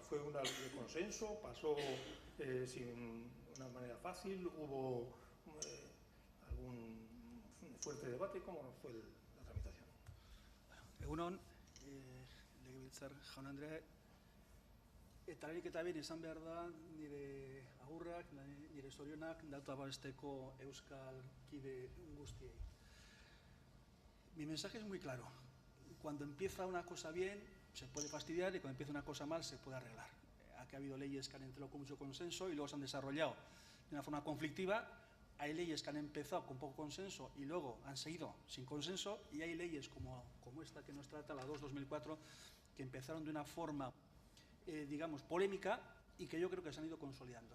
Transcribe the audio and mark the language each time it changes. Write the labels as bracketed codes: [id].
[es] ¿Fue una ley de consenso? ¿Pasó sin una manera fácil? ¿Hubo algún fuerte debate? ¿Cómo fue la tramitación? [eu] Egunon, legebiltzar jaun Andrea, eta lehenik eta behin esan behar da nire agurrak, nire zorionak datu abasteko euskal kide guztiei. [es] Mi mensaje es muy claro. Cuando empieza una cosa bien, se puede fastidiar, y cuando empieza una cosa mal, se puede arreglar. Aquí ha habido leyes que han entrado con mucho consenso y luego se han desarrollado de una forma conflictiva. Hay leyes que han empezado con poco consenso y luego han seguido sin consenso, y hay leyes como esta que nos trata, la 2/2004, que empezaron de una forma, digamos, polémica y que yo creo que se han ido consolidando.